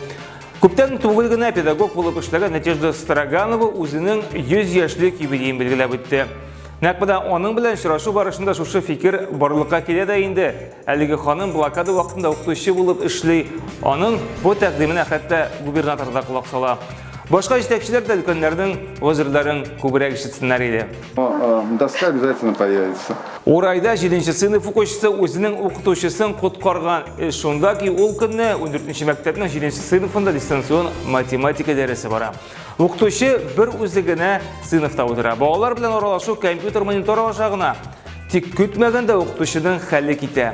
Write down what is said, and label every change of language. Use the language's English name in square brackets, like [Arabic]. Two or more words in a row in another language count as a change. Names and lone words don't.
[Tatar] Күптән түгел генә педагог булып эшләгән Надежда Строганова үзенең 100 яшьлек юбилеен билгеләп үтте. Нәкъ аның белән очрашу барышында шушы фикер барлыкка килә дә инде. Әлеге ханым блокада вакытында укытучы булып эшли. Аның бу тәкъдименә хәтта губернатор да кулак сала. Башка җитәкчеләр дә өлкәннәрнең вазирларын күбрәк ишетсеннәр иде. [Russian] Доска обязательно появится. [Tatar] Урайда 7нче сыйныф укучысы үзенең укытучысын коткарган. Шунда ки ул көнне 14нче мәктәпнең 7нче сыйныфында дистанцион математика дәресе бара. Укытучы бер үзе генә сыйныфта утыра. Балалар белән аралашу компьютер монитор ашагына. Тик көтмәгәндә укытучының хәле китә.